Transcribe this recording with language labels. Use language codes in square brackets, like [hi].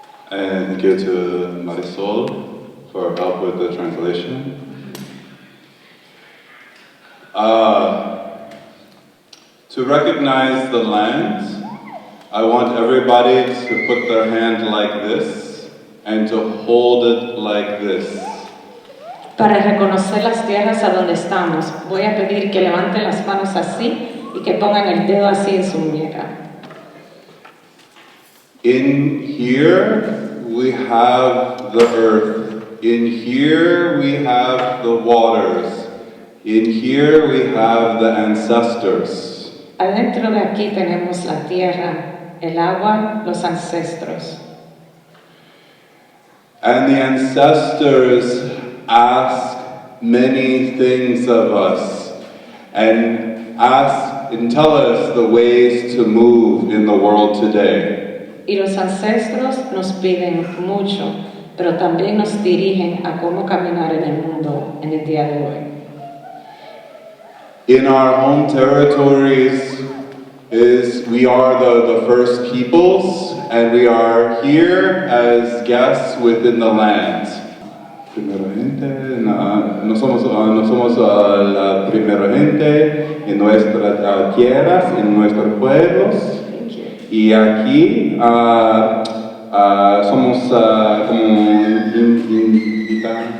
[en] And thank you to Marisol for help with the translation. To recognize the land, I want everybody to put their hand like this and to hold it like this. [es] Para reconocer las tierras a donde estamos, voy a pedir que levanten las manos así y que pongan el dedo así en su muñeca. [en] In here we have the earth. In here we have the waters. In here we have the ancestors. [es] Adentro de aquí tenemos la tierra, el agua, los ancestros. [en] And the ancestors ask many things of us and tell us the ways to move in the world today. [es] Y los ancestros nos piden mucho, pero también nos dirigen a cómo caminar en el mundo en el día de hoy. [en] In our home territories we are the first peoples, and we are here as guests within the land. [es] Primera gente, no somos la primera gente en nuestras tierras, en nuestros pueblos. Y aquí somos como invitados.